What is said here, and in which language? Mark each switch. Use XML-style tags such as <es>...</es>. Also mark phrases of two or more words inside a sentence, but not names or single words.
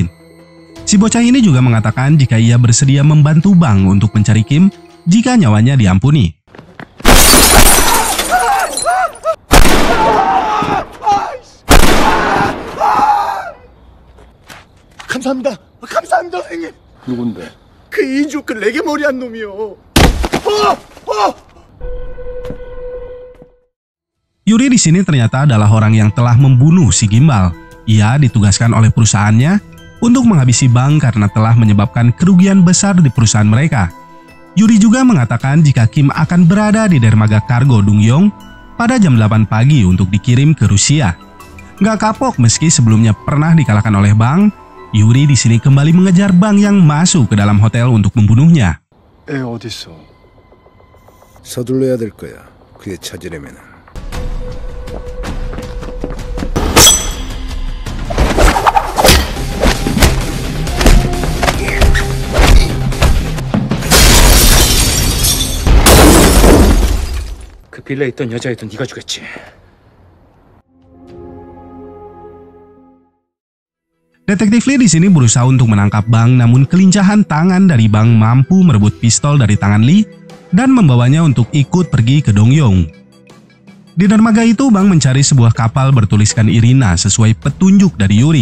<id>Si bocah ini juga mengatakan jika ia bersedia membantu Bang untuk mencari Kim jika nyawanya diampuni.</id> <ko>감사합니다. 감사합니다, 선생님. 누군데? 그 이주 그 레게 머리한 놈이요.</ko> <id>Yuri di sini ternyata adalah orang yang telah membunuh si gimbal. Ia ditugaskan oleh perusahaannya untuk menghabisi Bang karena telah menyebabkan kerugian besar di perusahaan mereka. Yuri juga mengatakan jika Kim akan berada di dermaga kargo Dungyong pada jam 8 pagi untuk dikirim ke Rusia. Nggak kapok meski sebelumnya pernah dikalahkan oleh Bang, Yuri di sini kembali mengejar Bang yang masuk ke dalam hotel untuk membunuhnya.</id> <ko>애 어딨어? 서둘러야 될 거야. 그에 찾으려면. 그 빌라에 있던 여자애도 네가 죽였지.</ko> <id>Detektif Lee di sini berusaha untuk menangkap Bang, namun kelincahan tangan dari Bang mampu merebut pistol dari tangan Lee dan membawanya untuk ikut pergi ke Dongyong. Di dermaga itu, Bang mencari sebuah kapal bertuliskan Irina sesuai petunjuk dari Yuri.</id>